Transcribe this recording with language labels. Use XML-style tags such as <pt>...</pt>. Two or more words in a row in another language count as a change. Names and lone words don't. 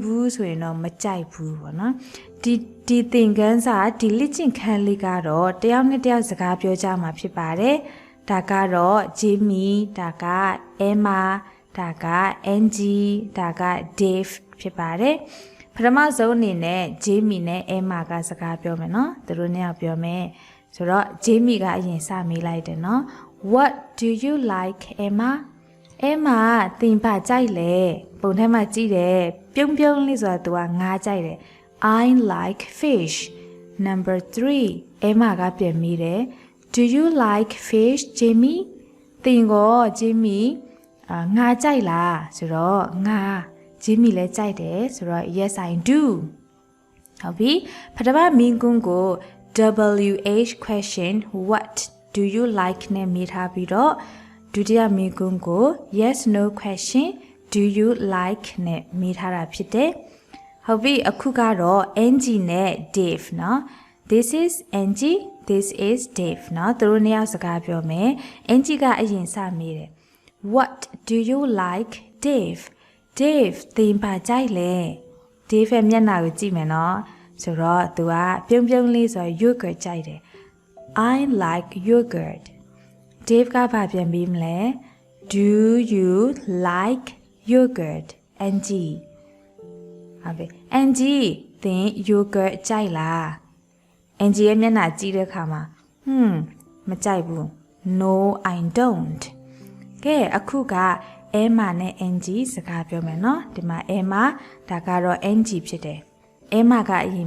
<my>ဘူးဆိုရင်တော့မကြိုက်ဘူးပေါ့နော်ဒီသင်ခန်းစာဒီလေ့ကျင့်ခန်းလေးကတော့တယောက်နဲ့တယောက်စကားပြောကြမှာဖြစ်ပါတယ်ဒါကတော့ Jimmy ဒါက Emma ဒါက Angie ဒါက Dave ဖြစ်ပါတယ်ပထမဆုံးအနေနဲ့ Jimmy နဲ့ Emma ကစကားပြောမယ်နော် သူတို့နှစ်ယောက်ပြောမယ်ဆိုတော့ Jimmy ကအရင်စမေးလိုက်တယ်နော်</my> <en>What do you like</en> <my>Emma သင်ဘာကြိုက်လဲပုံထဲမှာကြည့်တယ်ပြုံးပြုံးလေးဆိုတာသူကငါးကြိုက်တယ်</my> <en>I like fish Number 3</en> <my>Emma ကပြန်မေးတယ်</my> <en>Do you like fish</en> <my>Jimmy သင်ကို Jimmy ငါကြိုက်လားဆိုတော့ငါ Jimmy လည်းကြိုက်တယ်ဆိုတော့</my> <en>Yes I do</en> <my>ဟုတ်ပြီပထမမင်းကွန်းကို</my> <en>WH question What do you like</en> <my>နဲ့မေးထားပြီးတော့ဒုတိယမင်းကွန်းကို</my> <en>Yes no question Do you like</en> <my>နဲ့မေးထားတာဖြစ်တယ်ဟုတ်ပြီအခုကတော့ Angie နဲ့ Dave เนาะ</my> <en>This is Angie This is Dave</en> <my>เนาะသူတို့နှစ်ယောက်စကားပြောမယ် Angie ကအရင်စမေးတယ်</my> <en>What do you like</en> <my>Dave Dave တင်ပါကြိုက်လေ Dave ရဲ့မျက်နှာကိုကြည့်မယ်နော်ဆိုတော့သူကပြုံးပြုံးလေးဆို yogurt ကြိုက်တယ်</my> <en>I like yogurt</en> <my>Dave ကဘာပြန်ပြီးမလဲ</my> <en>Do you like yogurt</en> <my>Angie ဟုတ်ပြီ Angie သင် yogurt ကြိုက်လား Angie ရဲ့မျက်နှာကြည့်တဲ့အခါမှာမကြိုက်ဘူး</my> <en>No I don't</en> <my>ကဲ အခုက Emma နဲ့ Angie စကားပြောမယ်နော်ဒီမှာ Emma ဒါကတော့ Angie ဖြစ်တယ် Emma ကအရင်</my>